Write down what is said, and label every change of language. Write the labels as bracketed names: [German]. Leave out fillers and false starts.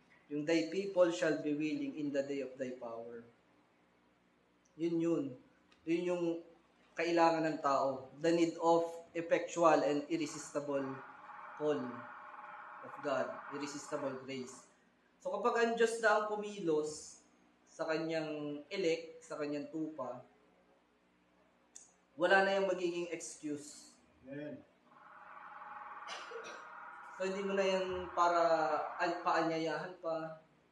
[English] Yung thy people shall be willing in the day of thy power. [Filipino] Yun. Yun yung kailangan ng tao. [English] The need of effectual and irresistible call of God. Irresistible grace. [Filipino] So kapag ang Diyos na ang kumilos sa kanyang elect, sa kanyang tupa, wala na yung magiging excuse. Amen. So hindi mo na yan para paanyayahan pa.